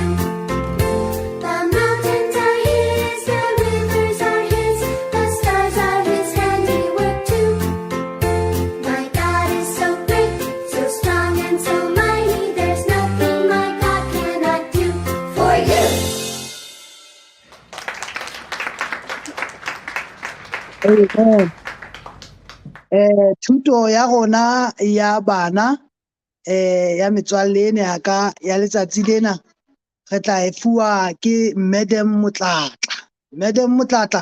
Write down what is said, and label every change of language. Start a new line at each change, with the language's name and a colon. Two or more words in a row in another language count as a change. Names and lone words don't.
English: The mountains are His, the rivers are His, the stars are His handiwork too. My God is so great, so strong and so mighty, there's nothing my God cannot do for you. Amen.
Southern Sotho: Thuto ya rona ya bana ya metswalle ena ya ka ya letsatsi lena re tla e fuwa ke Madam Motlatla.